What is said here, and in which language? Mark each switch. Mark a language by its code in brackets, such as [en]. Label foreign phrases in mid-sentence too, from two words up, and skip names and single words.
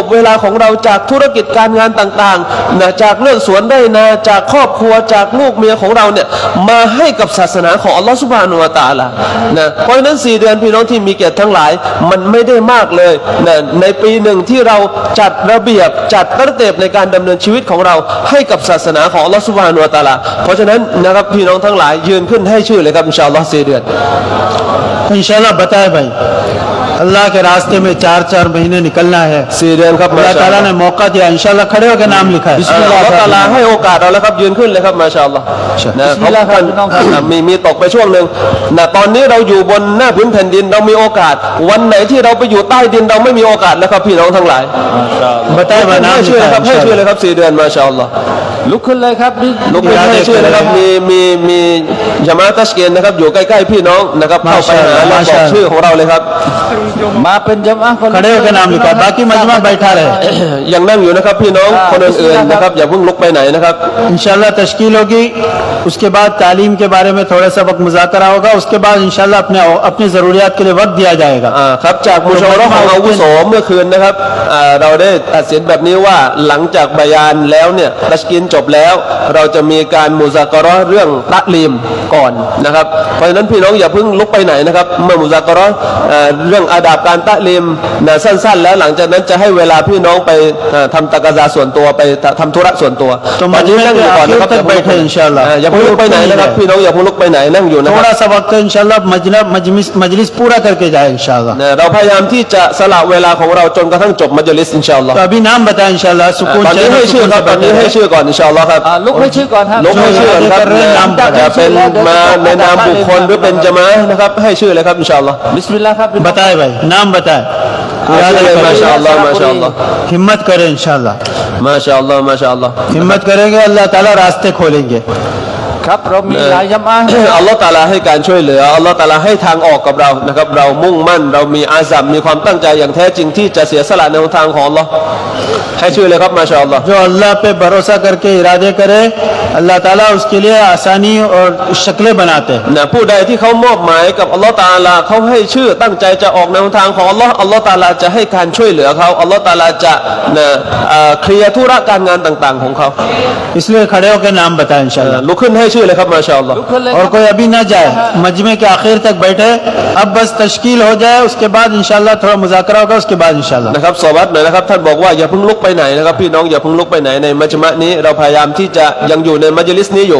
[th] เวลาของเราจากธุรกิจการงานต่างๆนะจากเรื่องสวนไร่นาจากครอบครัวจากลูกเมียของเราเนี่ยมาให้กับศาสนาของ [ar] الله سبحانه وتعالى [th] นะเพราะฉะนั้น4 เดือนพี่น้องที่มีเกียรติทั้งหลายมันไม่ได้มากเลยนะในปีหนึ่งที่เราจัดระเบียบจัดระเบียบในการดำเนินชีวิตของเราให้กับศาสนาของ [ar] الله سبحانه وتعالى [th] เพราะฉะนั้นนะครับพี่น้องทั้งหลายยืนขึ้นให้ชื่อเลยครับอินชาอัลลอฮ์4 เดือน [hi] इंशाल्लाह बताए भाई अल्लाह के रास्ते में 4-4 महीने निकलना है [th] 4 เดือนครับ [ar] الله تعالى [hi] ने मौका दिया इंशाल्लाह खड़े होकर नाम लिखा है [ar] الله تعالى [th] ให้โอกาสเราแล้วครับยืนขึ้นเลยครับมาชาอัลลอฮ์นะมีตกไปช่วงหนึ่งนะตอนนี้เราอยู่บนหน้าพื้นแผ่นดินเรามีโอกาสวันไหนที่เราไปอยู่ใต้ดินเราไม่มีโอกาสแล้วครับพี่น้องทั้งหลาย [hi] बताए भाई नाम [th] ให้ชื่อ [hi] लिखा [th] เลยค [hi] है [th] รับให้ชื่อเลยครับ4 เดือนมาชาอัลลอฮ์ ลุกขึ้นเลยครับ ลุกขึ้นให้ชื่อเลยครับมีญะมาอะห์ตัชกีนนะครับอยู่ใกล้ๆพี่น้องนะครับเข้าไปหาแล้วบอกชื่อของเราเลยครับ มาเป็นจำอะห์คน [hi] खड़े होकर नाम लिखा है बाकी मजमा बैठा रहे [th] ยังนั่งอยู่นะครับพี่น้องคนอื่นๆนะครับอย่าเพิ่งลุกไปไหนนะครับ [hi] इंशाल्लाह तश्कील होगी उसके बाद तालीम के बारे में थोड़ा सा वक्त मुज़ाकरा होगा उसके बाद इंशाल्लाह अपनी ज़रूरियात के लिए वक्त दिया जाएगा [th] ครับจากมุชาวะเราะห์ของอาวุโสเมื่อคืนนะครับเราได้ตัดสินแบบนี้ว่าหลังจากบะยานแล้วเนี่ยตัชกีนจบแล้วเราจะมีการมุซากะเราะห์เรื่องตะลีมก่อนนะครับเพราะฉะนั้นพี่น้องอย่าเพิ่งลุกไปไหนนะครับเมื่อมุซากะเราะห์เรื่องอาดับการตะลีมนะสั้นๆแล้วหลังจากนั้นจะให้เวลาพี่น้องไปทำตะกะซาส่วนตัวไปทำธุระส่วนตัวตอนนี้นั่งอยู่ก่อนนะครับอย่าเพิ่งลุกไปไหนนะครับพี่น้องอย่าเพิ่งลุกไปไหนนั่งอยู่นะครับ [hi] थोड़ा सा वक्त है इंशाल्लाह मजलिस पूरा करके जाए इंशाल्लाह [th] เราพยายามที่จะสละเวลาของเราจนกระทั่งจบมัจลิสอินชาอัลลอฮ์ [hi] तो अभी नाम बताएं इंशाल्लाह सुकून [th] ตอนนี้ให้ชื่อครับตอนนี้ให้ชื่อก่อนอินชาอัลลอฮ์ครับ ลุกให้ชื่อก่อนครับ ลุกให้ชื่อครับจะเป็นมาในนามบุคคลหรือเป็นจามะห์นะครับให้ชื่อเลยครับอินชาอัลลอฮ์ บิสมิลลาห์ครับ [hi] बताए भाई नाम बताए [th] ชื่อเลยมาชาอัลลอฮ์มาชาอัลลอฮ์ [hi] हिम्मत करें इंशाल्लाह [th] มาชาอัลลอฮ์มาชาอัลลอฮ์ [hi] हिम्मत करेंगे [ar] الله تعالى [hi] रास्ते खोलेंगे [th] ครับเรามีหลายจำอะห์ [ar] الله تعالى [th] ให้การช่วยเหลือ [ar] الله تعالى [th] ให้ทางออกกับเรานะครับเรามุ่งมั่นเรามีอาซัมมีความตั้งใจอย่างแท้จริงที่จะเสียสละในทางของอัลลอฮ์ให้ชื่อเลยครับมาชาอัลลอฮ์ [hi] जो अल्लाह पे भरोसा करके इरादे करे [ar] الله تعالى [hi] उसके लिए आसानी और शक्लें बनाते हैं [th] นะผู้ใดที่เขามอบหมายกับ [ar] الله تعالى [th] เขาให้ชื่อตั้งใจจะออกในทางของอัลลอฮ์ [ar] الله تعالى [th] จะให้การช่วยเหลือเขา [ar] الله تعالى [th] จะเคลียร์ธุระการงานต่างๆของเขา [hi] इसलिए खड़े होकर नाम बताएं इंशाल्लाह [th] ลุกขึ้นให้ชื่อเลยครับมาชาอัลลอฮ์ ลุกขึ้นเลยค [hi] और [th] รับ [hi] कोई अभी ना जाए मजमे के आखिर तक बैठे अब बस तश्कील हो जाए उसके बाद इंशाल्लाह थोड़ा मुज़ाकरा होगा उसके बाद इंशाल्लाह [th] นะครับสวัสดิ์หน่อยนะครับท่านบอกว่าอย่าเพิ่งลุกไปไหนนะครับพี่น้องอย่าเพิ่งลุกไปไหนในมัจมะนี้เราพยายามที่จะยังอยู่ในมัจลิสนี้อยู่